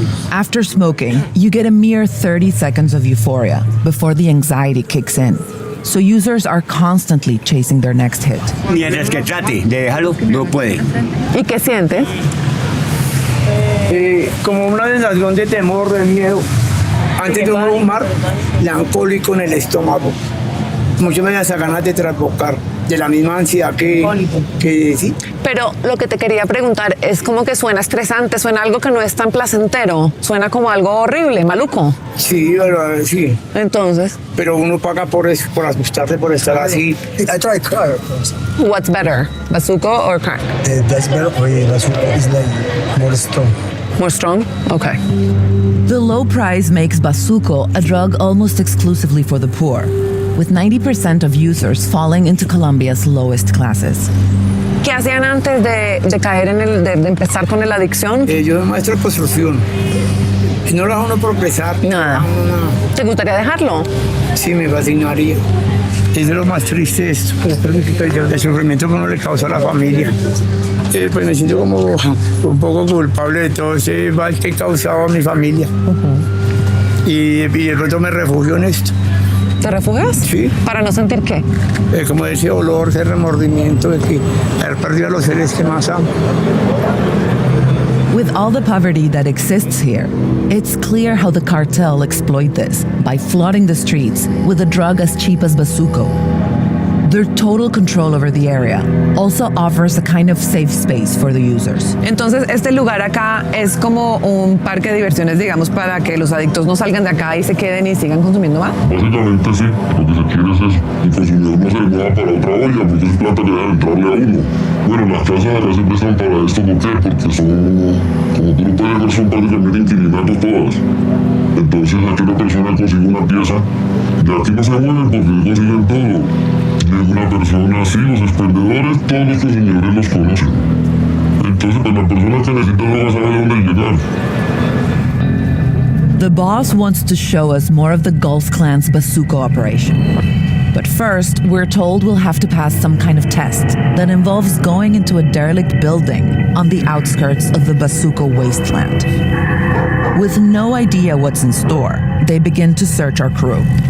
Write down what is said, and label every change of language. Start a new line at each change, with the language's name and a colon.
English: After smoking, you get a mere 30 seconds of euphoria before the anxiety kicks in. So users are constantly chasing their next hit.
Spanish: Mientras que trate de dejarlo, no puede. ¿Y qué sientes? Como una sensación de temor, de miedo. Antes de uno fumar, le dan cólico en el estómago. Muchas veces hasta ganas de trasbocar, de la misma ansiedad que sí. Pero lo que te quería preguntar es como que suena estresante, suena algo que no es tan placentero, suena como algo horrible, maluco. Sí, pero sí. Entonces. Pero uno paga por eso, por asustarse, por estar así.
English: I try crack first. What's better, bazuco or crack? That's better. Bazuco is like more strong. More strong? Okay. The low price makes bazuco a drug almost exclusively for the poor, with 90% of users falling into Colombia's lowest classes.
Spanish: ¿Qué hacían antes de caer de empezar con la adicción? Yo soy maestro de construcción. Y no lo hago uno por pesar. Nada. No. ¿Te gustaría dejarlo? Sí, me fascinaría. Es de lo más triste esto, el sufrimiento que uno le causa a la familia. Pues me siento como un poco culpable de todo ese mal que he causado a mi familia. Y de pronto me refugio en esto. ¿Te refugias? Sí. ¿Para no sentir qué? Como ese olor, ese remordimiento de que haber perdido a los seres que más amo.
English: With all the poverty that exists here, it's clear how the cartel exploit this by flooding the streets with a drug as cheap as bazuco. Their total control over the area also offers a kind of safe space for the users.
Spanish: Entonces, este lugar acá es como un parque de diversiones, digamos, para que los adictos no salgan de acá y se queden y sigan consumiendo más. Básicamente sí, lo que se quiere es eso. El consumidor no se mueva para otra olla porque es plata que debe entrarle a uno. Bueno, las casas acá siempre están para esto, ¿por qué? Porque son, como tú lo puedes ver, son prácticamente inquilinatos todas. Entonces aquí una persona consigue una pieza, de aquí no se mueven porque consiguen todo. De una persona así, los expendedores, todos los consumidores los conocen. Entonces, pues la persona que necesita droga sabe dónde llegar.
English: The boss wants to show us more of the Gulf Clan's bazuco operation. But first, we're told we'll have to pass some kind of test that involves going into a derelict building on the outskirts of the bazuco wasteland. With no idea what's in store, they begin to search our crew.